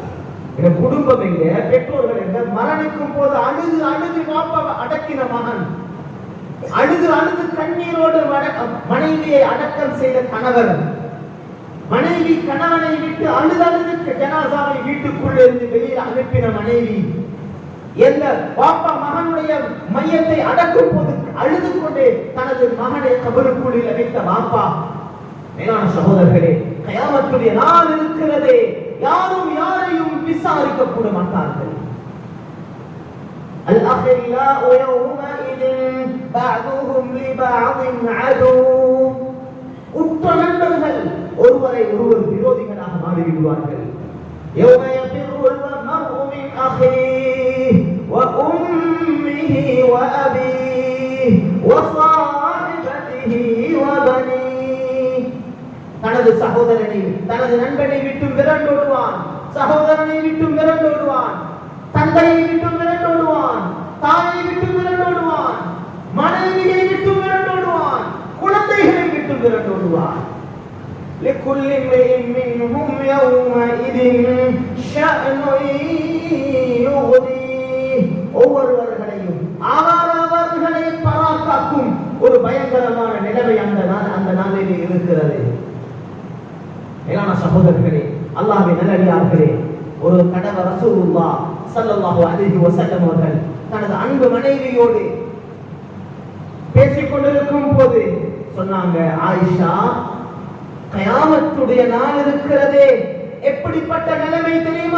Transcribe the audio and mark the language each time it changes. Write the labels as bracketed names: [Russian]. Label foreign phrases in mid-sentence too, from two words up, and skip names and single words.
[Tamil] எங்க குடும்பம் எங்க, பெற்றோர்கள் எங்க, மரணிக்கும் போது அழுது அழுது வாப்பாவை அடக்கின மகன், அழுது அழுது கண்ணீரோடு மனைவியை அடக்கம் செய்த கணவர், மனைவி கணவனை விட்டு அழுது அழுது ஜனாசாவை வீட்டுக்குள்ள இருந்து வெளியில் அனுப்பின மனைவி, எந்த பாப்பா மகனுடைய மையத்தை அடக்கும் போது அழுது கொண்டே தனது மகனை கபருக்குள் வைத்த பாப்பா. மேலான சகோதரர்களே, கியாமத்துடைய நாள் இருக்கிறதே, யாரும் யாரையும் விசாரிக்க கூட மாட்டார்கள். [Arabic] الأخلاء يومئذ بعضهم لبعض عدو, [Tamil] உற்ற நண்பர்கள் ஒருவரை ஒருவர் விரோதிகளாக மாறிவிடுவார்கள். [Arabic] يوم يفر المرء من أخيه وأمه وأبيه وصاحبته وبنيه, [Tamil] தனது சகோதரனை தனது நண்பனை விட்டு விரண்டோடுவான், சகோதரனை விட்டு விரண்டோடுவான், தந்தையை விட்டு விரண்டோடுவான், தாயை விட்டு விரண்டோடுவான், மனைவியை விட்டு விரண்டோடுவான், குழந்தைகளை விட்டு விரண்டோடுவான். [Arabic] لكل امرئ منهم يومئذ شأن يغنيه, [Tamil] ஒவ்வொருவர்களையும் அவரவர்களை பராக்காக்கும் ஒரு பயங்கரமான நிலைமை அந்த நாளிலே இருக்கிறது. மேலான சகோதரர்களே, அல்லாஹ்வின் நல்லடியார்களே, ஒரு தடவை [Arabic] رسول الله صلى الله عليه وسلم [Tamil] அவர்கள் தனது அன்பு மனைவியோடு பேசிக் கொண்டிருக்கும் போது சொன்னாங்க, ஆயிஷா, கியாமத்துடைய நாள் இருக்கிறதே, எப்படிப்பட்ட நிலைமை தெரியுமா?